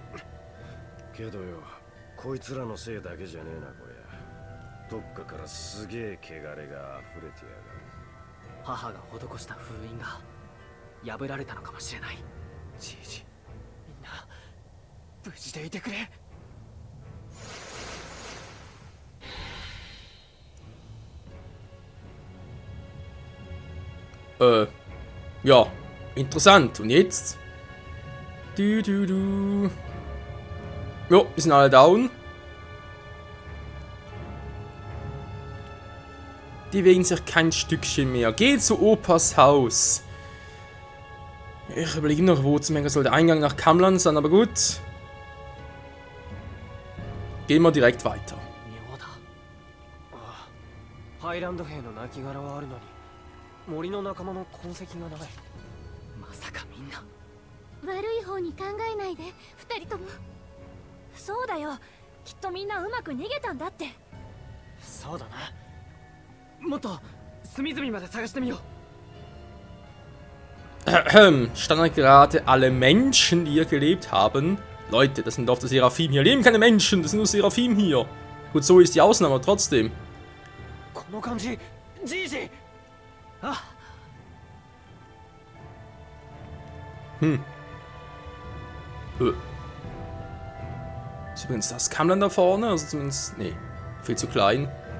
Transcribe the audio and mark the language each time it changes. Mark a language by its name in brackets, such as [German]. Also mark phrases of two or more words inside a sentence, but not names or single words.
[Japanese] けどよ、こいつらのせいだけじゃねえな、こりゃ。どっかからすげえ汚れが溢れてやがる。母が施した封印が破られたのかもしれない。じいじ、みんな無事でいてくれ。 [German] Ja, interessant. Und jetzt? Jo, wir sind alle down. Die bewegen sich kein Stückchen mehr. Geht zu Opas Haus. Ich überlege noch, wo zum Henker soll der Eingang nach Kamlan sein, aber gut. Gehen wir direkt weiter. [Japanese] 妙だ。ハイランド兵の亡骸はあるのに森の仲間の痕跡がない。まさかみんな悪い方に考えないで、二人とも。そうだよ、きっとみんなうまく逃げたんだって。そうだな。もっと隅々まで探してみよう。 [German] Standen gerade alle Menschen, die hier gelebt haben. Leute, das sind doch die Seraphim. Hier leben keine Menschen, das sind nur Seraphim hier. Gut, so ist die Ausnahme, aber trotzdem. [Japanese] この感じ、じいじ。あ。 [German] Ist übrigens das Kamlan da vorne? Also zumindest. Nee, viel zu klein.